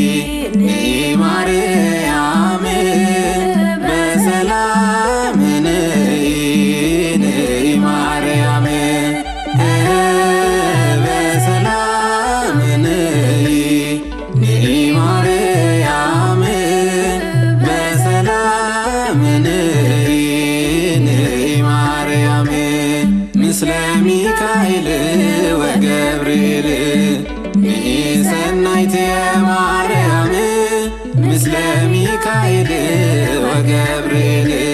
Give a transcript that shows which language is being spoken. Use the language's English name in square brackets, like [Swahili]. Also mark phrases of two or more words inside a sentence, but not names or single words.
[Amharic] ማርያም በሰላም ነይ ማርያም በሰላም ነይ ማርያም በሰላም ነይ ማርያም [Geez] ምስለ ሚካኤል ወገብርኤል ሰናይት ማርያም ምስለ ሚካኤል ወገብርኤል